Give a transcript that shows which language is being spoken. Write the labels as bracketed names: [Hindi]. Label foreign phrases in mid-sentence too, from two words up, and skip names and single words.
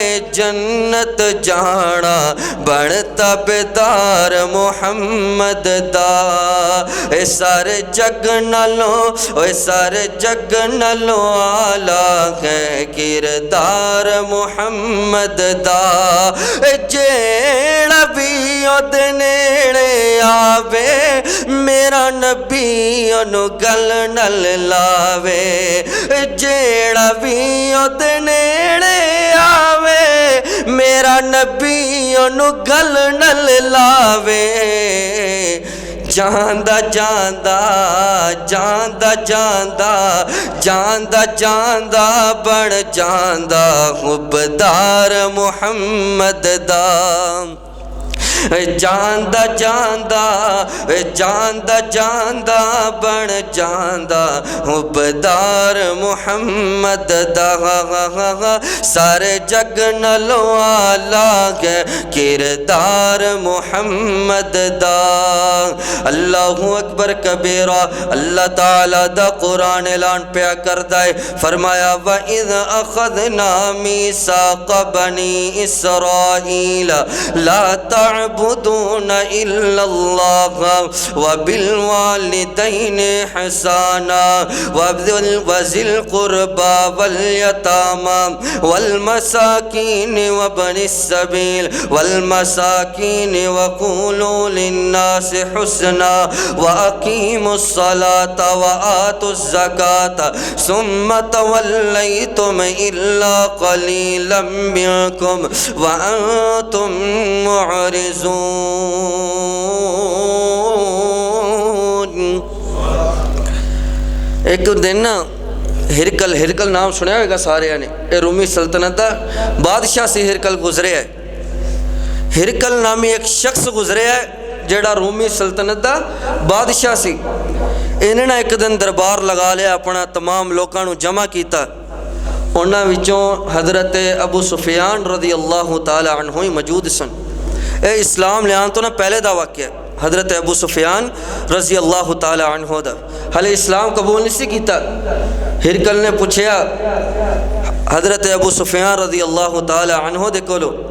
[Punjabi] جنت جانا بن تابدار محمد دا اے سارے جگ نالوں اے سارے جگ نالوں آلہ ہے کردار محمد دا اے جیڑا بھی اود نیڑے آوے میرا نبی انو گل نل لاوے جیڑا بھی اود نیڑے آوے میرا نبی انو گل نل لاوے جاندہ جاندہ جاندہ جاندہ جاندہ جاندہ بڑھ جاندہ حبدار محمد دا جاندہ جاندہ جاندہ جاندہ بن جاندہ حبدار محمد دا سارے جگ نالوں آلہ ہے کردار محمد دا [Arabic] اللہ اکبر کبیرہ [Punjabi] اللہ تعالیٰ دا قرآن اعلان پیا کردہ ہے فرمایا [Arabic] وَإِذْ أَخَذْنَا مِيثَاقَ بَنِي إِسْرَائِيلَ لَا تعبدون إلا الله وبالوالدين حسانا وذي القربى واليتامى والمساكين وابن السبيل والمساكين وقولوا للناس حسنا وأقيموا الصلاة وآتوا الزكاة ثم توليتم إلا قليلا منكم وأنتم معرضون [Punjabi] ایک دن ہرکل نام سنیا ہوئے گا سارے نے اے رومی سلطنت دا بادشاہ سے ہرکل گزرے ہے ہرکل نامی ایک شخص گزرے ہے جیڑا رومی سلطنت دا بادشاہ سی انہوں نے ایک دن دربار لگا لیا اپنا تمام لوگوں نے جمع کیتا انہاں وچوں حضرت ابو سفیان [Arabic] رضی اللہ تعالی عنہ [Punjabi] ہی موجود سن اے اسلام لیان تو نہ پہلے دا واقعہ حضرت ابو سفیان [Arabic] رضی اللہ تعالی عنہ [Punjabi] دا حالے اسلام قبول نہیں سی کیتا ہرکل نے پوچھیا حضرت ابو سفیان [Arabic] رضی اللہ تعالی عنہ [Punjabi] دے کولو